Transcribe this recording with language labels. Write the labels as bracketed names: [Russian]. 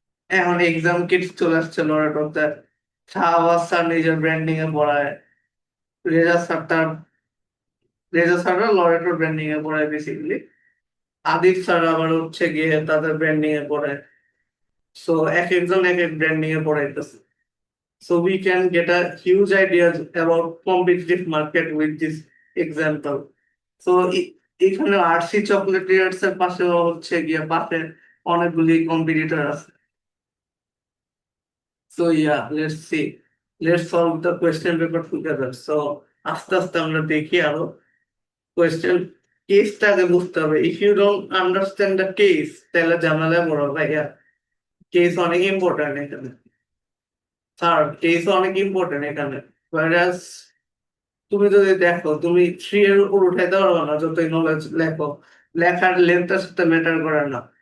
[Bangla] এখন exam Kitts চলে আসছে লরেটোতে, শাহবাজ স্যার নিজের ব্র্যান্ডিং এ পড়ায়, রেজা স্যার তার, রেজা স্যাররা লরেটোর ব্র্যান্ডিং এ পড়ায় বেসিক্যালি, আদিব স্যার আবার হচ্ছে গিয়ে তাদের ব্র্যান্ডিং এ পড়ায়। সো এক একজন এক এক branding A পড়াইতেছে। [English] So we can get a huge ideas about competitive market with this example. [Bangla] So এখানে আরসি চকলেটিয়ার্স এর পাশে হচ্ছে গিয়ে পাশে অনেকগুলি কম্পিটিটর আছে। [English] So yeah, let's see. Let's solve the question paper together. [Bangla] So আস্তে আস্তে আমরা দেখি আরো কোয়েশ্চেন, কেসটাকে বুঝতে হবে। [English] if you don't understand the case, [Bangla] তাহলে ঝামেলায় পড়ো ভাইয়া। কেস অনেক ইম্পর্টেন্ট এখানে, স্যার কেস অনেক ইম্পর্টেন্ট এখানে। Whereas তুমি যদি দেখো, তুমি 3 এর উপর উঠাইতে পারবে না যতই নলেজ লেখো, লেখার লেন্থের সাথে ম্যাটার করে না।